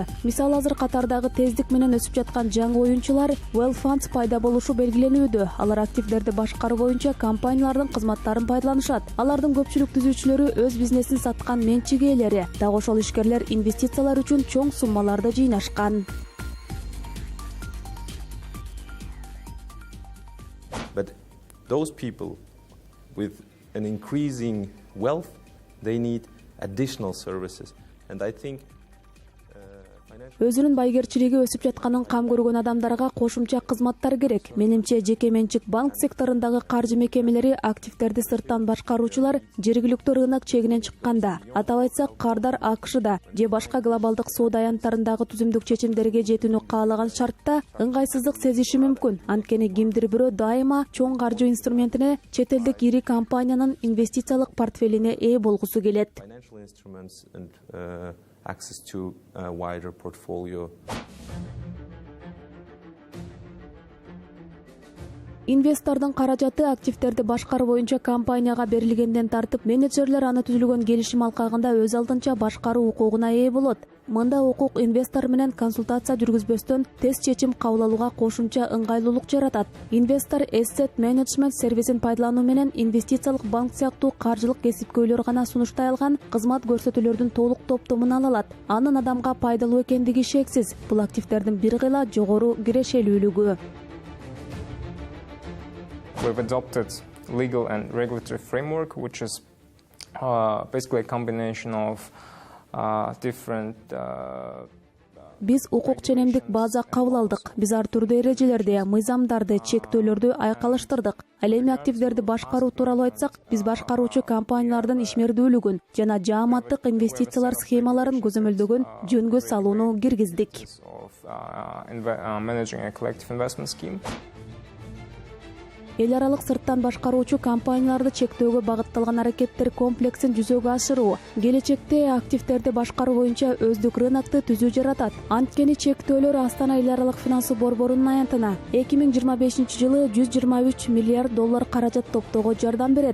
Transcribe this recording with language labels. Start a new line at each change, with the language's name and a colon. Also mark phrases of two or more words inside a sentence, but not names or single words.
Kyrgyz: Мисалы азыр катардагы тездик менен өсүп жаткан жаңы оюнчулар
English: Well Funds
Kyrgyz: пайда болушу белгиленүүдө. Алар активдерди башкаруу боюнча компаниялардын кызматтарын пайдаланышат. Алардын көпчүлүк түзүүчүлөрү өз бизнесин саткан менчик ээлери. Дагы ошол ишкерлер инвестициялар үчүн чоң суммаларды жыйнашкан.
English: But those people with an increasing wealth, they need additional services, and I think
Kyrgyz: Өзүнүн байгерчилиги өсүп жатканын кам көргөн адамдарга кошумча кызматтар керек. Менимче жеке менчик банк секторундагы каржы мекемелери активтерди сырттан башкаруучулар жергиликтүү рынок чегинен чыкканда, атап айтсак кардар АКШда же башка глобалдык соода аянттарындагы түзүмдүк чечимдерге жетүүнү каалаган шартта ыңгайсыздык сезиши мүмкүн. Анткени кимдир бирөө дайыма чоң каржы инструментине чет элдик ири компаниянын инвестициялык портфелине ээ болгусу келет.
English: access to a wider portfolio.
Kyrgyz: Инвестордун каражаты активтерди башкаруу боюнча компанияга берилгенден тартып, менеджерлер аны түзүлгөн келишим алкагында өз алдынча башкаруу укугуна ээ болот. Мында укук инвестор менен консультация жүргүзбөстөн тест чечим кабыл алууга кошумча ыңгайлуулук жаратат. Инвестор
English: asset management
Kyrgyz: сервисин пайдалануу менен инвестициялык банк сыяктуу каржылык кесипкөйлөр гана сунуштай алган кызмат көрсөтүүлөрдүн толук топтомун ала алат. Анын адамга пайдалуу экендиги шексиз. Бул активтердин бир кыйла жогору кирешелүүлүгү.
English: We've adopted legal and regulatory framework, which is basically a combination of different
Kyrgyz: Биз укук ченемдик база кабыл алдык. Биз ар түрдүү эрежелерди, мыйзамдарды, чектөөлөрдү айкалыштырдык. Ал эми активдерди башкаруу тууралуу айтсак, биз башкаруучу компаниялардын ишмердүүлүгүн жана жааматтык инвестициялар схемаларын көзөмөлдөгөн жөнгө салууну киргиздик.
English: Managing a collective investment scheme.
Kyrgyz: Эл аралык сырттан башкаруучу компанияларды чектөөгө багытталган аракеттер комплексин жүзөгө ашыруу, келечекте активтерди башкаруу боюнча өздүк рынокты түзүү жаратат. Анткени чектөөлөр Астана эл аралык финансылык борборунун аянтына 2025-жылы $123 миллиард каражат топтоого жардам берет.